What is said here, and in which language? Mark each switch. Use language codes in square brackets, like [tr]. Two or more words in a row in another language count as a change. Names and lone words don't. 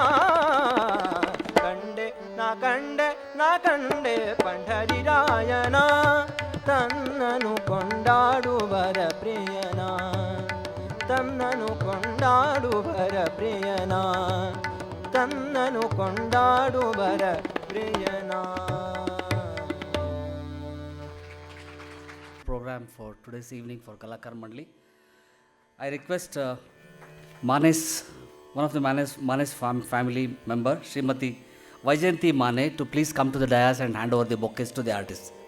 [kn] ಕಂಡೆ ನಾ ಕಂಡೆ ನಾ ಕಂಡೆ ಪಂಢರಿರಾಯನ ತನ್ನನು ಕೊಂಡಾಡುವರ ಪ್ರಿಯನಾ ತನ್ನನು ಕೊಂಡಾಡುವರ ಪ್ರಿಯನಾ ತನ್ನನು ಕೊಂಡಾಡುವರ ಪ್ರಿಯನಾ. [en] Program for today's evening for Kalakar Mandali. I request Manes, one of the Manes family member, Srimati Vaijayanti Mane, to please come to the dais and hand over the bouquets to the artists.